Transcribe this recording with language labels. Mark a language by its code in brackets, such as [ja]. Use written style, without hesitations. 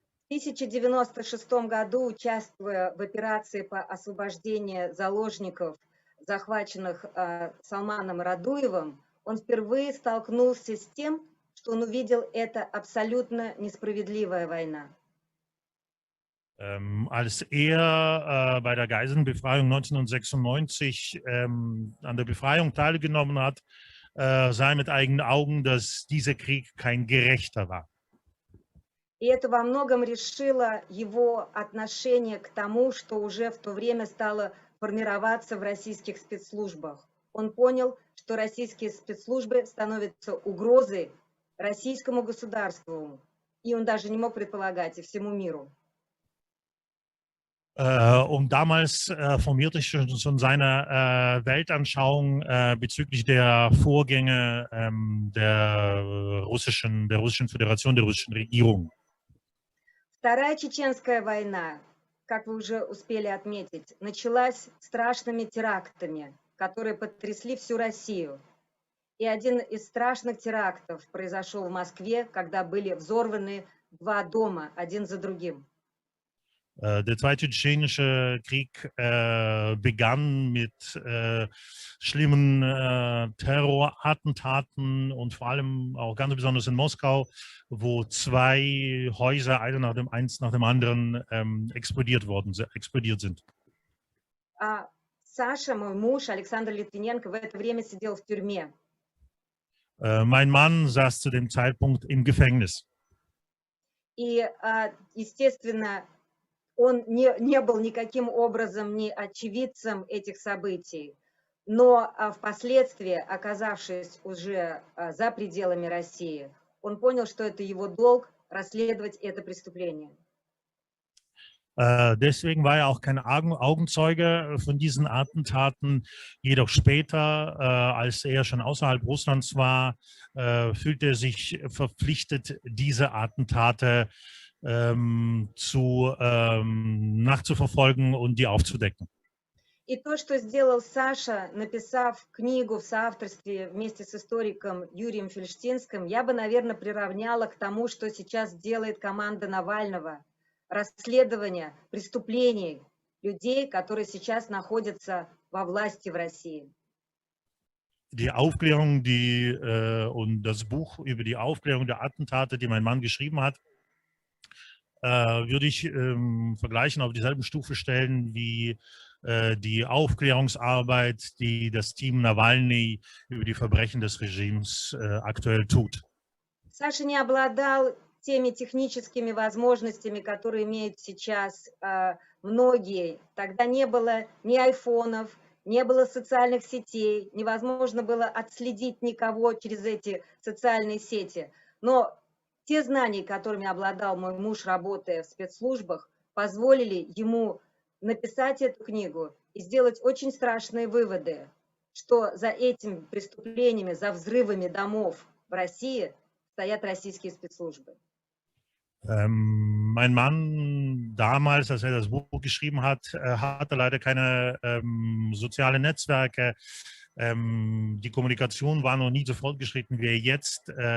[ru] В 1096 году, участвуя в операции по освобождению заложников, захваченных Салманом Радуевым, он впервые столкнулся с тем, что он увидел это абсолютно несправедливая война. [de] Als er bei der Geiselnbefreiung 1996 an der Befreiung teilgenommen hat, sah er mit eigenen Augen, dass dieser Krieg kein gerechter war. [ru] И это во многом решило его отношение к тому, что уже в то время стало формироваться в российских спецслужбах. Он понял, что российские спецслужбы становятся угрозой российскому государству, и он даже не мог предполагать, и всему миру. [de] Und damals formierte sich schon seine Weltanschauung bezüglich der Vorgänge der russischen Föderation, der russischen Regierung. [ru] Вторая Чеченская война, как вы уже успели отметить, началась страшными терактами, которые потрясли всю Россию. И один из страшных терактов произошел в Москве, когда были взорваны 2 дома, один за другим. [de] Der Zweite Tschetschenische Krieg begann mit schlimmen Terrorattentaten und vor allem auch ganz besonders in Moskau, wo 2 Häuser, eins nach dem anderen, explodiert sind. [ru] Саша, мой муж, Александр Литвиненко, в это время сидел в тюрьме. [de] Mein Mann saß zu dem Zeitpunkt im Gefängnis. [ru] И, естественно, он не был никаким образом ни очевидцем этих событий, но впоследствии, оказавшись уже за пределами России, он понял, что это его долг расследовать это преступление. [de] Deswegen war er auch kein Augenzeuge von diesen Attentaten. Jedoch später, als er schon außerhalb Russlands war, fühlte er sich verpflichtet, diese Attentate nachzuverfolgen und die aufzudecken. [ru] И то, что сделал Саша, написав книгу в соавторстве вместе с историком Юрием Фельштинским, я бы, наверное, приравняла к тому, что сейчас делает команда Навального. Расследование преступлений, людей, которые сейчас находятся во власти в России. [de] Die Aufklärung, und das Buch über die Aufklärung der Attentate, die mein Mann geschrieben hat, würde ich vergleichen, auf dieselben Stufe stellen wie die Aufklärungsarbeit, die das Team Nawalny über die Verbrechen des Regimes aktuell tut. [ru] Саша не обладал теми техническими возможностями, которые имеют сейчас многие. Тогда не было ни айфонов, не было социальных сетей, невозможно было отследить никого через эти социальные сети. Но те знания, которыми обладал мой муж, работая в спецслужбах, позволили ему написать эту книгу и сделать очень страшные выводы, что за этими преступлениями, за взрывами домов в России стоят российские спецслужбы. [de] Mein Mann damals, als er das Buch geschrieben hat, hatte leider keine sozialen Netzwerke. Die Kommunikation war noch nie so fortgeschritten wie jetzt.